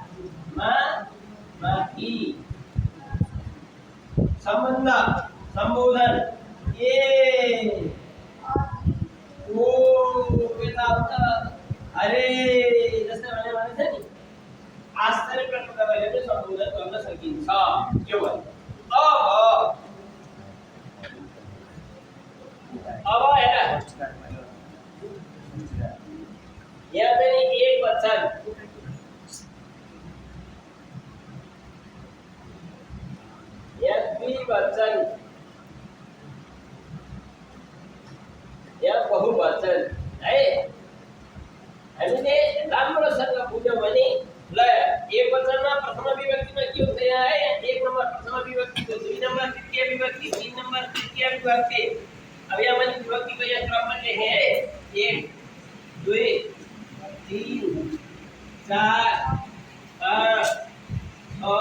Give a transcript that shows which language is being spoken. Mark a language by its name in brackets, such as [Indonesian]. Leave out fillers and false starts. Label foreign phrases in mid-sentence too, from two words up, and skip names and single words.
[Nepali] माथि सम्बन्ध, सम्बोधन ए ओ यताउता अरे जस्तै भने छ नि, आश्चर्य प्रकट गरेर पनि सम्बोधन गर्न सकिन्छ। के भयो? अब हेर, यहाँ चाहिँ एक वचन, यहाँ द्विवचन, यहाँ बहुवचन है। हामीले राम्रोसँग बुझ्यौँ भने ल एक वचनमा प्रथम विभक्तिमा के हुन्छ? यहाँ है, एक नम्बर प्रथम विभक्ति, दुई नम्बर तृतीय विभक्ति, तीन नम्बर तृतीय विभक्ति। [Hindi] अब यहाँ मैंने विभक्ति को यह क्रम में लिखे हैं 1 2 3 4 5